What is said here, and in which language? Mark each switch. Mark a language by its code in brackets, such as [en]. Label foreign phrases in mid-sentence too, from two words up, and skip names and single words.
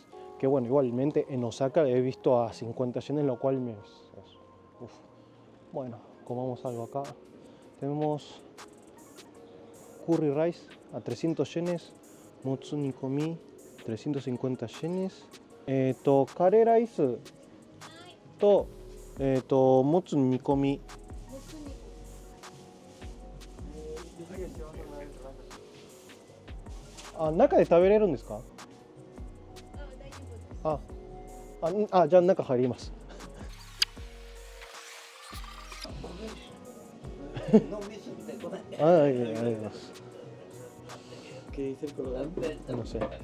[es] Que bueno, igualmente en Osaka he visto a 50 yenes, lo cual uf. Bueno, comamos algo acá. Tenemos [en] curry rice [es] a 300 yenes, [ja] もつ煮込み [es] 350 yenes, [ja] カレーライス と、もつ煮込み。あ、中で食べれるんですか？じゃあ中入ります。ありがとうございます。 [es] No sé.